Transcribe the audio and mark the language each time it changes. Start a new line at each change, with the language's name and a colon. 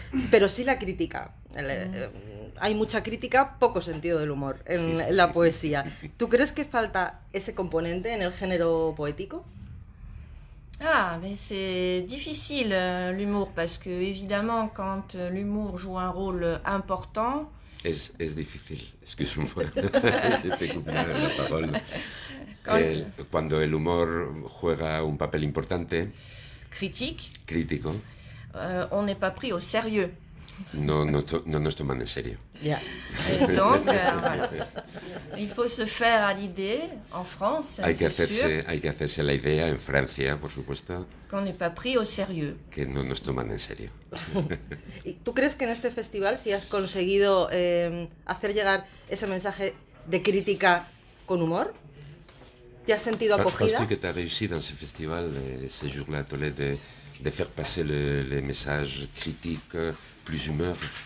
Spanish: Pero sí la crítica. Hay mucha crítica, poco sentido del humor en la poesía. ¿Tú crees que falta ese componente en el género poético?
French: Ah, mais c'est difficile l'humour, parce que évidemment quand l'humour joue un rôle important...
Spanish: Es difícil,
French: excuse-moi,
Spanish: se te coupe la parole. Cuando el humor juega un papel importante, crítico,
French: on n'est pas pris au sérieux.
Spanish: No nos toman en serio. Yeah.
French: Et donc, voilà. Il faut se faire à l'idée, en France,
Spanish: hay que hacerse la idea en Francia, por supuesto,
French: qu'on n'est pas pris au sérieux.
Spanish: Que no nos toman en serio. ¿Y tú crees que en este festival si has conseguido hacer llegar ese mensaje de crítica con humor? ¿Te has sentido acogida?
French: Penses-tu que tu as réussi dans ce festival, ces jours-là à Tolède, de faire passer les messages critiques, plus humour?